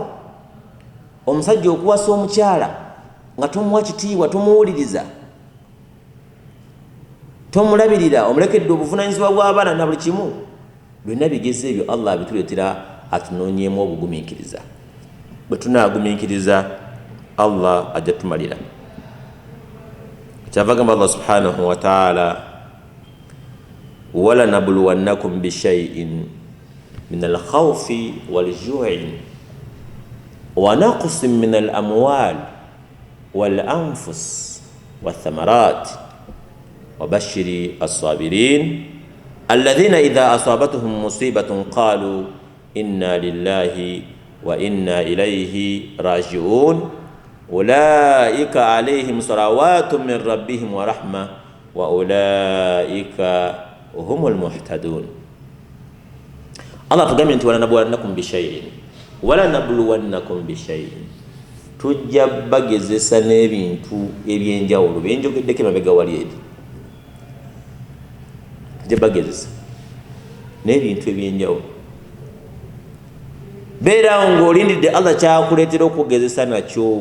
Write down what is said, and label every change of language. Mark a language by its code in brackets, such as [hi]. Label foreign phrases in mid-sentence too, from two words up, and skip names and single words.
[lg] Omusajja okuwasa omukyala nga tomuwa kitiibwa, tomuwuliriza, tomulabirira, omulekedde obuvunaanyizibwa bw'abaana na buli kimu, byonna bigezo ebyo Allah abituleetera atunoonyeemu obugumiikiriza. Bwe tunaagumiikiriza Allah ajja tumalira. Kyava gamba [ar] الله سبحانه وتعالى ولنبلونكم بشيء من الخوف والجوع ونقص من الأموال والأنفس والثمرات وبشر الصابرين الذين إذا أصابتهم مصيبة قالوا إنا لله وإنا إليه راجعون أولئك عليهم صلوات من ربهم ورحمة وأولئك هم المهتدون. [lg] Allah tugambye nti [ar] ولنبلونكم بشيء, [lg] tujja bagezesa n'ebintu ebyenjawulo byenjogeddeko emabega wali eri. Tujja bagezesa n'ebintu ebyenjawulo, beera ng'olindidde Allah kyakuleetera okugezesa nakyo.